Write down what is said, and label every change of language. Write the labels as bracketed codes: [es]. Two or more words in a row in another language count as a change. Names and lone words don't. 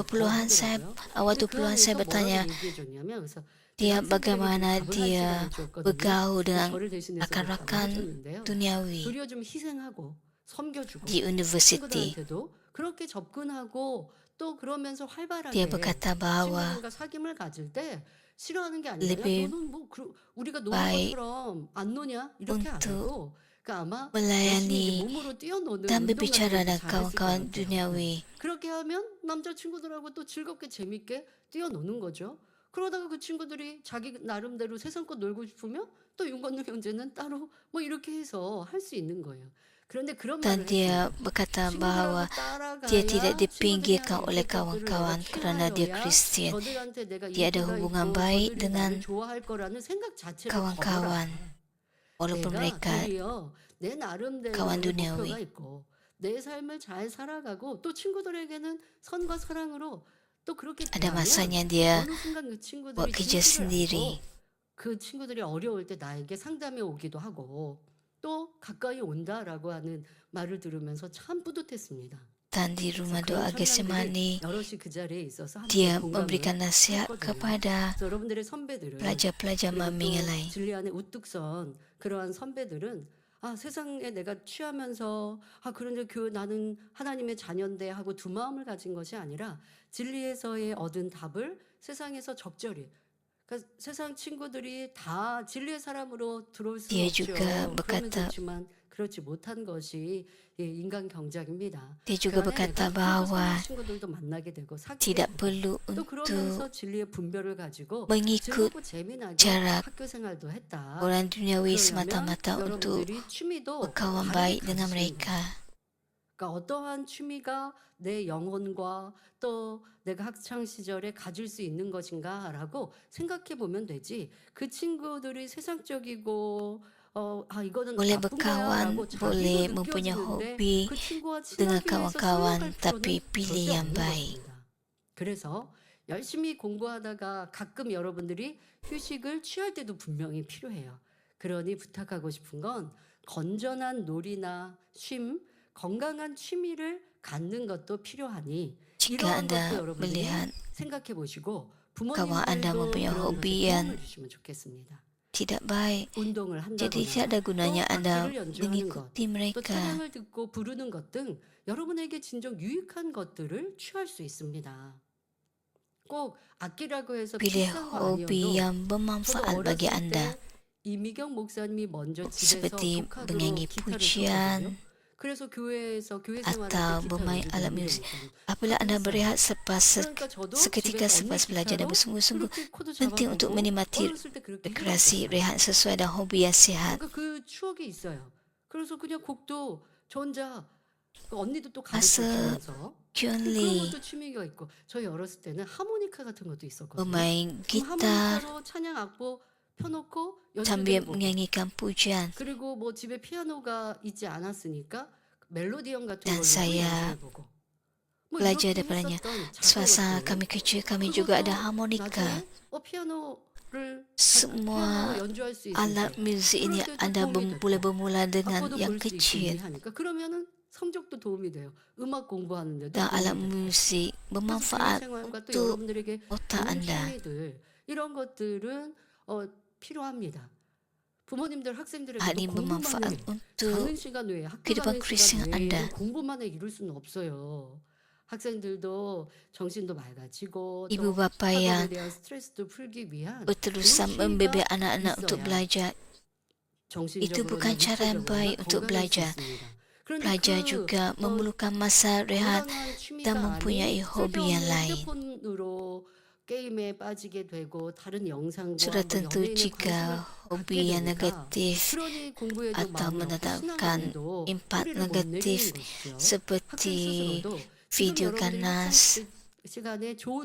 [ms] 20-an saya, [ko] 좋더라고요. [ms] awal [ko] 근데 그 [ms] 20-an saya [ko] 안에서 [ms] bertanya [ko] 뭐라고 얘기해 줬냐면 그래서 [ms] dia [ko] 제가 학생들에게 좀 [ms] bagaimana [ko] 답을 할 [ms] dia [ko] 시간을 줬거든요. [ms] bergaul [ko] 그래서 [ms] dengan [ko] 저를 대신해서 그 답을 [ms] rakan-rakan [ko] 해줬는데요. [ms] duniawi [ko] 도리어 좀 희생하고 섬겨주고 [ms] di university. [ko] 친구들한테도 그렇게 접근하고 또 그러면서 [ms] Dia [ko] 활발하게 [ms] berkata bahwa [ko] 친구들과 사귐을 가질 때 싫어하는 게 아니라 야 [ms] lebih [ko] 너는 뭐 우리가 노는 [ms] baik [ko] 것처럼 안 노냐 이렇게 안 [ms] untuk [ko] 하고 그러니까 아마 열심히 이제 [ms] melayani [ko] 몸으로 뛰어노는 [ms] dan [ko] 운동 같은 [ms] berbicara [ko] 것도 [ms] dengan [ko] 잘했을 것 [ms] kawan-kawan [ko] 같아요. [ms] duniawi. [ko] 그렇게 하면 남자 친구들하고 또 즐겁게 재밌게 뛰어노는 거죠. 그러다가 그 친구들이 자기 나름대로 세상껏 놀고 싶으면 또 윤건능 형제는 따로 뭐 이렇게 해서 할 수 있는 거예요. 그런데 그런 [ms] Dan [ko] 말을 [ms] dia [ko] 했어요. [ms] berkata [ko] 친구들하고 [ms] bahwa dia tidak [ko] 따라가야 친구들이 [ms] dipinggirkan [ko] 하는 [ms] oleh [ko] 인격들을 내가 [ms] kawan-kawan kerana dia [ko] 취하여야 [ms] Kristian. [ko] 저들한테 내가 [ms] Dia ada [ko] 인기가 [ms] hubungan [ko] 있고 [ms] baik [ko] 저들이 [ms] dengan [ko] 나를 좋아할 거라는 생각 자체를 버려라. [ms] kawan-kawan walaupun [ko] 내가 [ms] mereka [ko] 도리어 내 나름대로의 [ms] kawan [ko] 목표가 [ms] duniawi. [ko] 있고 내 삶을 잘 살아가고 또 친구들에게는 선과 사랑으로 또 그렇게 [ms] Ada [ko] 대하면 [ms] masanya dia [ko] 어느 순간 그 [ms] buat [ko] 친구들이 [ms] kerja [ko] 진실을 [ms] sendiri. [ko] 알고 그 친구들이 어려울 때 나에게 상담해 오기도 하고 또 가까이 온다라고 하는 말을 들으면서 참 뿌듯했습니다. [ms] Dan di [ko] 그래서 [ms] rumah [ko] 그런 [ms] doa [ko] 설명들이 [ms] Getsemani, [ko] 여럿이 그 자리에 있어서 함께 [ms] dia [ko] 공감을 [ms] memberikan nasihat [ko] 했거든요. [ms] kepada [ko] 그래서 여러분들의 선배들은 [ms] pelajar-pelajar [ko] 그리고 [ms] mami yang [ko] 또 [ms] lain. [ko] 진리 안에 우뚝 선 그러한 선배들은 아 세상에 내가 취하면서 아 그런데 나는 하나님의 자녀인데 하고 두 마음을 가진 것이 아니라 진리에서의 얻은 답을 세상에서 적절히 그러니까 세상 친구들이 다 진리의 사람으로 들어올 수는 [ms] Dia [ko] 없죠. [ms] juga [ko] 그러면 [ms] berkata [ko] 좋지만 그렇지 못한 것이 예, 인간 경작입니다. [ms] dia [ko] 그 [ms] juga [ko] 안에 [ms] berkata [ko] 내가 그렇게 [ms] bahwa [ko] 선한 친구들도 만나게 되고 사귀게 [ms] tidak [ko] 되고 [ms] perlu [ko] 또 [ms] untuk [ko] 그러면서 진리의 분별을 가지고 [ms] mengikut [ko] 즐겁고 재미나게 [ms] cara [ko] 학교 생활도 했다. [ms] orang duniawi [ko] 그러려면 [ms] semata-mata untuk [ko] 여러분들이 취미도 [ms] berkawan [ko] 다르게 [ms] baik dengan [ko] 가지셔야 [ms] mereka. [ko] 됩니다. 그러니까 어떠한 취미가 내 영혼과 또 내가 학창 시절에 가질 수 있는 것인가라고 생각해 보면 되지. 그 친구들이 세상적이고 이거는 [ms] Boleh [ko] 나쁜 [ms] berkawan, [ko] 거야라고 자기도 [ms] boleh mempunyai [ko] 느껴지는데 [ms] hobi [ko] 그 친구와 [ms] dengan [ko] 친하기 위해서 [ms] kawan-kawan, [ko] 수용할 [ms] tapi [ko] 필요는 [ms] pilih [ko] 절대 [ms] yang [ko] 없는 [ms] baik. [ko] 것입니다. 그래서 열심히 공부하다가 가끔 여러분들이 휴식을 취할 때도 분명히 필요해요. 그러니 부탁하고 싶은 건 건전한 놀이나 쉼, 건강한 취미를 갖는 것도 필요하니 [ms] Jika [ko] 이러한 것도 [ms] anda [ko] 여러분들이 [ms] melihat [ko] 생각해 보시고 [ms] kawan anda [ko] 부모님들도 [ms] mempunyai [ko] 그런 것에 [ms] hobi yang [ko] 도움을 주시면 좋겠습니다. [ms] tidak baik, [ko] 운동을 [ms] jadi [ko] 한다거나 [ms] tiada gunanya [ko] 또 [ms] anda [ko] 악기를 연주하는 것, [ms] mengikuti [ko] 또 [ms] mereka. [ko] 찬양을 듣고 부르는 것 등 여러분에게 진정 유익한 것들을 취할 수 있습니다. 꼭 악기라고 해서 [ms] Pilih [ko] 비싼 거 [ms] hobi [ko] 아니어도 [ms] yang [ko] 저도 [ms] bermanfaat bagi [ko] 어렸을 [ms] anda, [ko] 때 이미경 목사님이 먼저 집에서 [ms] seperti [ko] 독학으로 [ms] menyanyi [ko] 기타를 쳤거든요. [ms] pujian [ko] 그래서 교회에서 교회 생활할 [ms] atau [ko] 때 기타 [ms] bermain [ko] 연주도 [ms] alat [ko] 몇 년 [ms] muzik. [ko] 있었는데 [ms] Apabila anda [ko] 하긴 [ms] berehat [ko] 했어요. 그러니까 저도 [ms] seketika [ko] 집에서 [ms] selepas [ko] 언니 [ms] belajar dan [ko] 기타로 [ms] bersungguh-sungguh [ko] 그렇게 코드 [ms] penting untuk [ko] 잡아보고 [ms] menikmati [ko] 어렸을 때 그렇게 [ms] rekreasi [ko] 해봤었어요. [ms] rehat sesuai dengan hobi yang sihat. [ko] 그러니까 그 추억이 있어요. 그래서 그냥 곡도 저 혼자 그 언니도 또 [ms] Masa [ko] 가르쳐 주면서 [ms] Kyun [ko] 그런 [ms] Lee [ko] 것도 취미가 있고 저희 어렸을 때는 하모니카 같은 것도 있었거든요. [ms] bermain [ko] 그럼 [ms] gitar [ko] 하모니카로 찬양 악보 펴놓고 [ms] sambil [ko] 연주되는 곡 [ms] menyanyikan pujian. [ko] 그리고 뭐 집에 피아노가 있지 않았으니까 멜로디언 같은 [ms] Dan [ko] 걸로 [ms] saya [ko] 연주해보고 뭐 [ms] belajar [ko] 이렇게 [ms] daripadanya. [ko] 했었던 작은 [ms] Semasa [ko] 것들 [ms] kami kecil, kami juga ada [ko] 그것도 [ms] harmonika. [ko] 나중에 피아노를 [ms] Semua [ko] 피아노 연주할 수 있을 [ms] alat [ko] 때 [ms] muzik ini [ko] 그럴 때도 [ms] anda [ko] 도움이 [ms] boleh [ko] 됐고 [ms] bermula dengan [ko] 악보도 [ms] yang [ko] 볼 수 있고 [ms] kecil. [ko] 하니까 그러면은 성적도 도움이 돼요. 음악 공부하는데도 [ms] Dan alat [ko] 도움이 되고. [ms] musik [ko] 그래서 교회 [ms] bermanfaat [ko] 생활과 또 [ms] untuk [ko] 여러분들에게 [ms] otak [ko] 좋은 [ms] anda. [ko] 취미들 이런 것들은 필요합니다. 부모님들 학생들에게도 [ms] Hal ini [ko] 공부만 [ms] bermanfaat [ko] 해. [ms] untuk [ko] 자는 시간 외에 학교 [ms] kehidupan [ko] 가는 [ms] Kristen [ko] 시간 외에 [ms] anda. [ko] 공부만 해 이룰 수는 없어요. 학생들도 정신도 맑아지고 [ms] Ibu [ko] 또 [ms] bapa [ko] 학업에 [ms] yang [ko] 대한 스트레스도 풀기 위한 [ms] berterusan [ko] 좋은 [ms] membimbing [ko] 취미가 [ms] anak-anak untuk [ko] 있어야 [ms] belajar. Itu bukan [ko] 정신적으로나 [ms] cara yang [ko] 육체적으로나 [ms] baik untuk [ko] 건강할 수 [ms] belajar. [ko] 있습니다. 그런데 [ms] Pelajar [ko] 그 [ms] juga memerlukan masa rehat [ko] 건강한 취미가 [ms] dan mempunyai [ko] 아닌 [ms] hobi yang [ko] 쓸데없는 [ms] lain. [ko] 휴대폰으로 게임에 빠지게 되고 다른 영상과 [ms] Sudah [ko] 뭐 [ms] tentu [ko] 연예인의 [ms] jika [ko] 관심을 [ms] hobi [ko] 갖게 [ms] yang [ko] 되니까 [ms] negatif [ko] 그러니 공부에도 [ms] atau [ko] 마음이 없고 [ms] mendatangkan [ko] 신앙에도 [ms] impak [ko] 뿌리를 못 [ms] negatif [ko] 내리는 것이죠. 학생 [ms] seperti [ko] 스스로도 지금 [ms] video [ko] 여러분들이 학창 [ms] ganas [ko] 시간에 좋은